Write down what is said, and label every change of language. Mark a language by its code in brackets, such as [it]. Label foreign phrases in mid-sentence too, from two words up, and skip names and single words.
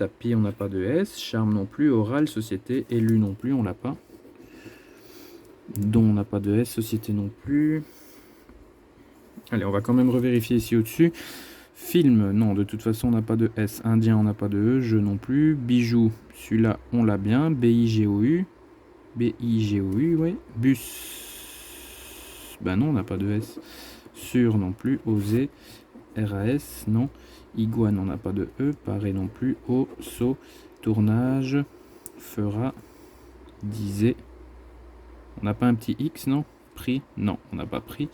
[fr] Tapis, on n'a pas de S. Charme non plus. Oral, société. Élu non plus, on l'a pas. Don, on n'a pas de S. Société non plus. Allez, on va quand même revérifier ici au-dessus. Film, non, de toute façon, on n'a pas de S. Indien, on n'a pas de E. Jeu non plus. Bijou, celui-là, on l'a bien. B-I-G-O-U. B-I-G-O-U, ouais. Bus. Ben non, on n'a pas de S. Sur non plus. Oser. RAS, non. Iguane, on n'a pas de E. Paré non plus. O, saut. Tournage. Fera. Disait. On n'a pas un petit X, non. Prix, non, on n'a pas pris.